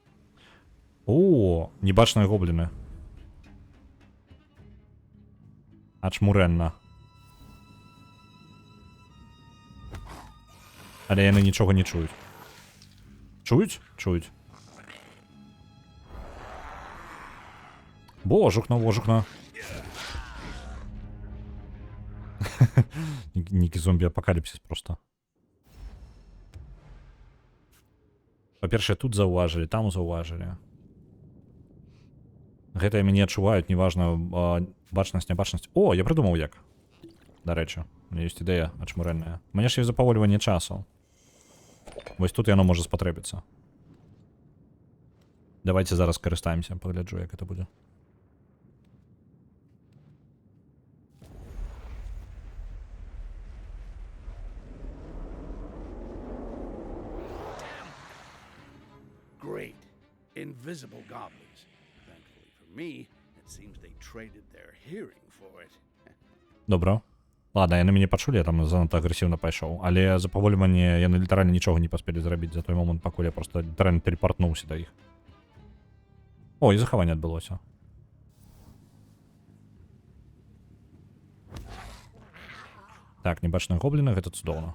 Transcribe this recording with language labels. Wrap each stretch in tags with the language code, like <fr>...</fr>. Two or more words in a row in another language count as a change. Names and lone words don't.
<be>О, небачные гоблины. Ачмуренна. Але яны нічога не чують. Чують? Чують. Божухна, божухна. Нікі зомбі-апокаліпсис просто. Па-першае, тут заўважылі, там заўважылі. Гэтыя мяне адчуваюць, неважна, бачнасць, нябачнасць. О, я прыдумаў як. Дарэчы, у меня ёсць ідэя ачмурэнная. Мне ж ёсць запавольванне часу. Вось тут яно можа спатрэбіцца. Давайте зараз карыстаемся, пагляджу, як это будзе.</be> <en>Great. Invisible goblins. Thankfully for me, it seems they traded their hearing for it.</en> <be>Добра. Ладно, яны мяне пачулі, я там занадта агрэсіўна пайшоў. Але запавольванне яны літаральна нічога не паспелі зрабіць за той момант, пакуль я просто літаральна тэлепартнуўся да іх. О, і захаванне адбылося. Так, небачныя гобліны, гэта цудоўна.</be>